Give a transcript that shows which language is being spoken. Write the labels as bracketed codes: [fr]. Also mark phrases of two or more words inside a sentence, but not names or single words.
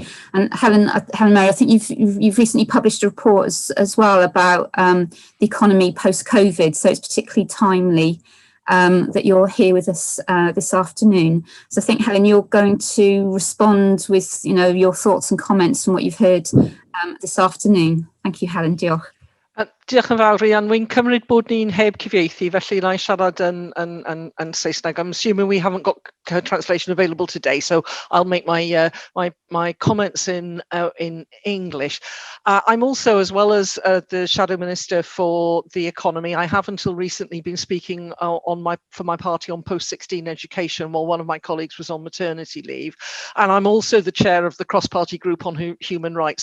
[en] And Helen Mary, I think you've recently published a report as well about the economy post-COVID, so it's particularly timely that you're here with us this afternoon. So I think, Helen, you're going to respond with your thoughts and comments from what you've heard this afternoon. Thank you, [cy] Helen. Diolch. Diolch yn fawr, Rhian. Wy'n cymryd bod ni'n heb cyfieithu, felly na I siarad yn Saesneg. [en] I'm assuming we haven't got translation available today, so I'll make my comments in English. I'm also, as well as the Shadow Minister for the Economy, I have until recently been speaking for my party on post-16 education while one of my colleagues was on maternity leave, and I'm also the chair of the cross-party group on human rights.